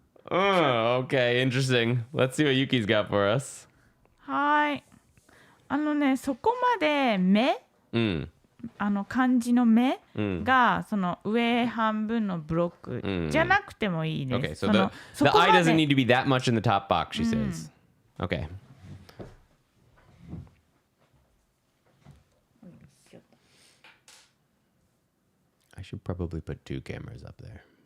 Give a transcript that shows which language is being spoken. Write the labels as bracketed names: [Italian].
[English] Oh, okay, interesting. Let's see what Yuki's got for us. [Japanese] はい、そこまで目、漢字の目がその上半分のブロックじゃなくてもいいです。 [English] Okay, so the eye doesn't need to be that much in the top box, she says. Okay. I should probably put 2 cameras up there.